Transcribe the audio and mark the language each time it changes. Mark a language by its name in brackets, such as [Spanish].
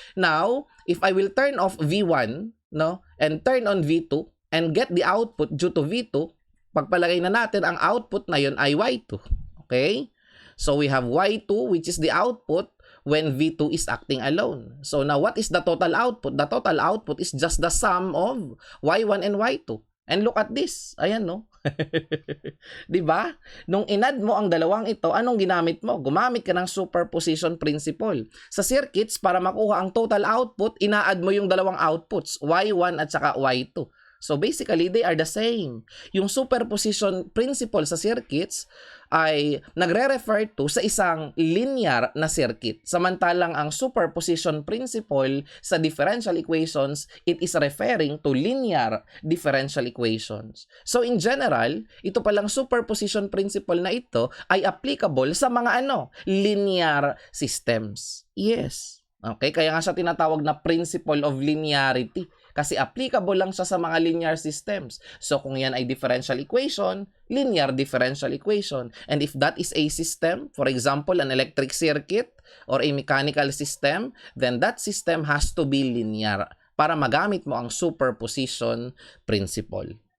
[English] Now, if I will turn off V1, no? And turn on V2 and get the output due to V2, [Filipino] pagpalagay na natin ang output na yun ay Y2. [English] Okay? So, we have Y2 which is the output when V2 is acting alone. So now, what is the total output? The total output is just the sum of Y1 and Y2. And look at this. [Filipino] Ayan, no? Diba? Nung inad mo ang dalawang ito, anong ginamit mo? Gumamit ka ng superposition principle. Sa circuits, para makuha ang total output, ina-add mo yung dalawang outputs, Y1 at saka Y2. [English] So basically, they are the same. [Filipino] Yung superposition principle sa circuits ay nagre-refer to sa isang linear na circuit. Samantalang ang superposition principle sa [English] differential equations, it is referring to linear differential equations. So in general, [Filipino] ito palang superposition principle na ito ay applicable sa mga linear systems. Yes. Okay, kaya nga siya tinatawag na principle of linearity. Kasi applicable lang siya sa mga linear systems. So kung yan ay differential equation, linear differential equation. [English] And if that is a system, for example, an electric circuit or a mechanical system, then that system has to be linear [Filipino] para magamit mo ang superposition principle.